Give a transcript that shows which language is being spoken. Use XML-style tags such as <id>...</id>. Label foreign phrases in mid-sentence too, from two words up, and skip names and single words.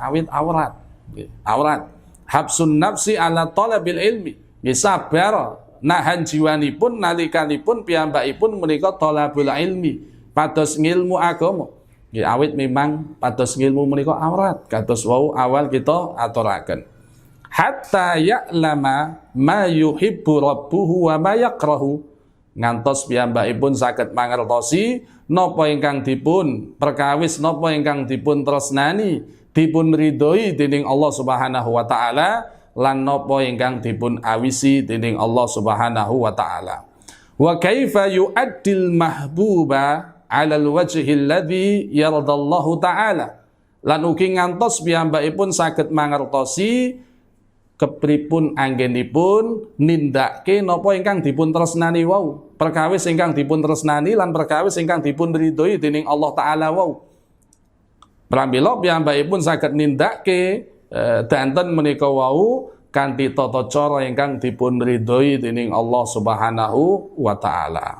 <jv>Awit aurat. Nggih, aurat.</jv> <ar>حبس النفس على طلب العلم.</ar> <jv>Nggih, sabar nahan jiwanipun nalikanipun piyambakipun menika</jv> <ar>طلب العلم,</ar> <jv>pados ngilmu agama. Nggih, awit memang pados ngilmu menika aurat kados wau awal kita aturaken.</jv> <ar>حتى يعلم ما يحب ربه وما يكره,</ar> <jv>ngantos piyambakipun saged mangertosi napa ingkang dipun perkawis, napa ingkang dipun tresnani, dipun ridhoi dening</jv> <ar>الله سبحانه وتعالى</ar> <jv>lan napa ingkang dipun awisi dening</jv> <ar>الله سبحانه وتعالى. وكيف يؤدي المحبوب على الوجه الذي يرضى الله تعالى,</ar> <jv>lan ugi ngantos piyambakipun saged mangertosi kepripun anggenipun nindakake napa ingkang dipun tresnani wau, perkawis ingkang dipun tresnani lan perkawis ingkang dipun ridhoi dening</jv> <ar>الله تعالى</ar> <jv>wau. Pramila piyambakipun saged nindakake danten menika wau kanthi tata cara ingkang dipun ridhoi dening</jv> <ar>الله سبحانه وتعالى.</ar>